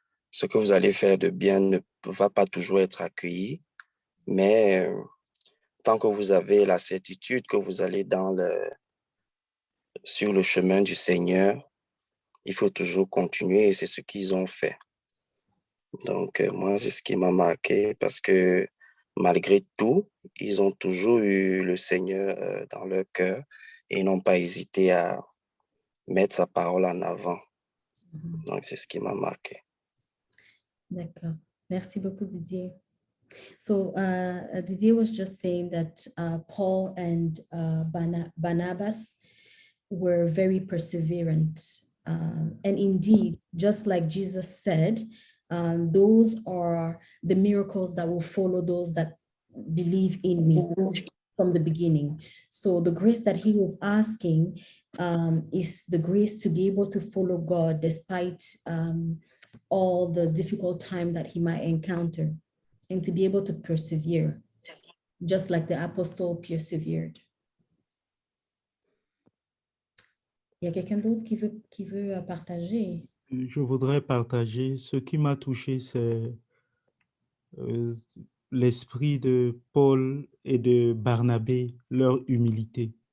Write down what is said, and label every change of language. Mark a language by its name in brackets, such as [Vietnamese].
[French] Ce que vous allez faire de bien ne va pas toujours être accueilli, mais tant que vous avez la certitude que vous allez sur le chemin du Seigneur, il faut toujours continuer et c'est ce qu'ils ont fait. Donc, moi, c'est ce qui m'a marqué parce que malgré tout, ils ont toujours eu le Seigneur dans leur cœur et n'ont pas hésité à mettre sa parole en avant. Donc, c'est ce qui m'a marqué. D'accord. Merci beaucoup, Didier. [English] So Didier was just saying that Paul and Barnabas were very perseverant. And indeed, just like Jesus said, those are the miracles that will follow those that believe in me from the beginning. So the grace that he was asking is the grace to be able to follow God despite all the difficult time that he might encounter, and to be able to persevere, just like the apostle persevered. [French] Il y a quelqu'un d'autre qui veut partager? Je voudrais partager. Ce qui m'a touché, c'est l'esprit de Paul et de Barnabé, leur humilité.